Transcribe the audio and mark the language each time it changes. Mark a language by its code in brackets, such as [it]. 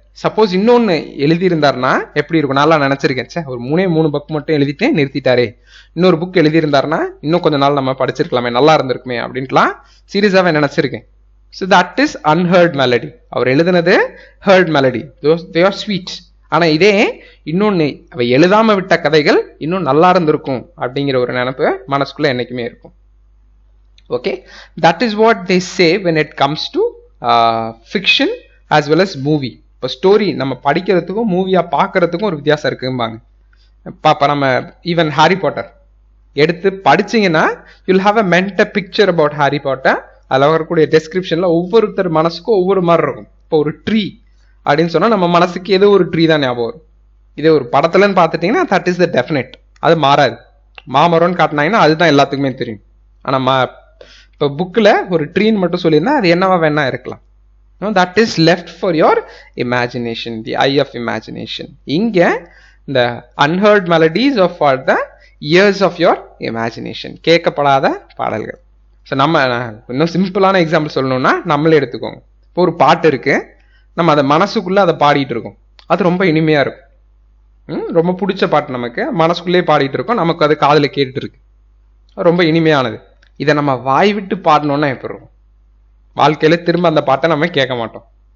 [ta] Suppose இன்னொன்னு எழுதியிருந்தாருன்னா எப்படி இருக்கும்? நல்லா நினைச்சிருக்கேன், சே ஒரு 3 புக் மட்டும் எழுதிட்டு நிறுத்திட்டாரே, இன்னொரு புக் எழுதியிருந்தாருன்னா இன்னும் கொஞ்ச நாள் நம்ம படிச்சிருக்கலாமே, நல்லா இருந்திருக்குமே அப்படின்ட்டுலாம் சீரியஸாவே நினைச்சிருக்கேன். [en] So that is unheard melody. [ta] அவர் எழுதுனது [en] Heard melody, they are sweet. [ta] ஆனா இதே இன்னொன்னு அவ எழுதாம விட்ட கதைகள் இன்னும் நல்லா இருந்திருக்கும் அப்படிங்கிற ஒரு நினைப்பு மனசுக்குள்ள என்னைக்குமே இருக்கும். Okay, [en] That is what they say when it comes to fiction as well as movie. [ta] இப்போ ஸ்டோரி நம்ம படிக்கிறதுக்கும் மூவியா பார்க்கறதுக்கும் ஒரு வித்தியாசம் இருக்கும்பாங்க. [en] பாப்பா நம்ம even Harry Potter [ta] எடுத்து படிச்சீங்கன்னா [en] You'll have a mental picture about Harry Potter. [ta] அதில் வரக்கூடிய டெஸ்கிரிப்ஷன்ல ஒவ்வொருத்தர் மனசுக்கும் ஒவ்வொரு மாதிரி இருக்கும். இப்போ ஒரு ட்ரீ அப்படின்னு சொன்னா நம்ம மனசுக்கு ஏதோ ஒரு ட்ரீ தான் ஞாபகம் வரும். இதே ஒரு படத்துலன்னு பார்த்துட்டீங்கன்னா [en] that is the definite, [ta] அது மாறாது. மாமரம்னு காட்டினாங்கன்னா அதுதான் எல்லாத்துக்குமே தெரியும். ஆனா இப்போ புக்கில் ஒரு ட்ரீன்னு மட்டும் சொல்லியிருந்தா அது என்னவா வேணா இருக்கலாம். [en] That is left for your imagination, the eye of imagination. இங்க இந்த unheard melodies of for the ears of your imagination, [ta] கேட்கப்படாத பாடல்கள். ஸோ நம்ம இன்னும் சிம்பிளான எக்ஸாம்பிள் சொல்லணும்னா நம்மளே எடுத்துக்கோங்க. இப்போ ஒரு பாட்டு இருக்கு, நம்ம அதை மனசுக்குள்ள அதை பாடிட்டு இருக்கோம், அது ரொம்ப இனிமையா இருக்கும். ரொம்ப பிடிச்ச பாட்டு நமக்கு மனசுக்குள்ளேயே பாடிட்டு இருக்கோம், நமக்கு அது காதுல கேட்டுட்டு இருக்கு, ரொம்ப இனிமையானது. இதை நம்ம வாய் விட்டு பாடணும்னா எப்படி இருக்கும்? வாழ்க்கையில திரும்ப அந்த பாட்டை நம்ம கேட்க மாட்டோம்.